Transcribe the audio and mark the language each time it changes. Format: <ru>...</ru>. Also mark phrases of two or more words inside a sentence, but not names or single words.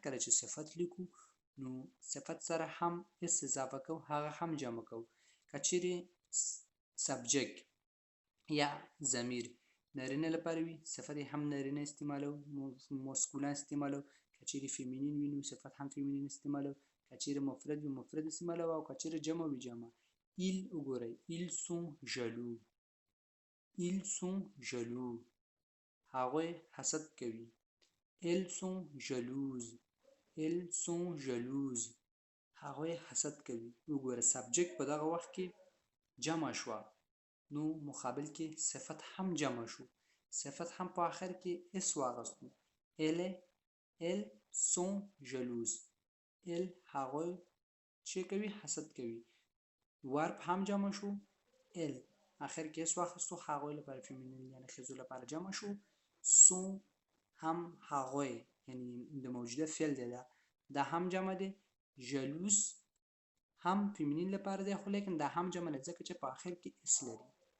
<ps>کله چې صفت لیکو نو صفت سره هم اس اضافه کوو هغه هم جمع کوو که چیرې سبجکت یا ضمیر نارینه لپاره وي صفت هم نارینه استعمالو مسکولن استعمالو که چیرې فیمینین وي نو صفت هم فیمینین استعمالو که چیرې مفرد وي مفرد استعمالو او که چیرې جمع وي جمع ils وګورئ</ps> <fr>ils sont jaloux ils sont jaloux</fr> <ps>هغوی حسد کوي</ps> <fr>elles sont jalouses elles sont jalouses</fr> <ps>هغوی حسد کوي وګوره سبجکت په دغه وخت کې جمع شوه نو مقابل کې صفت هم جمع شو صفت هم په آخر کې اس واغستو</ps> <fr>elles sont jalouses</fr> <ps>ال هغوی چې کوي حسد کوي ورب هم جمع شو ال اخر کې اس واخستو هغوی لپاره فیمینین یعنی ښځو لپاره جمع شو سون هم هغوی یعنی د موجوده فعل دی دا هم جمع دی جلوس هم فیمینین لپاره دی خو لیکن دا هم جمع نه ځکه چې په اخر کې اس لري</ps>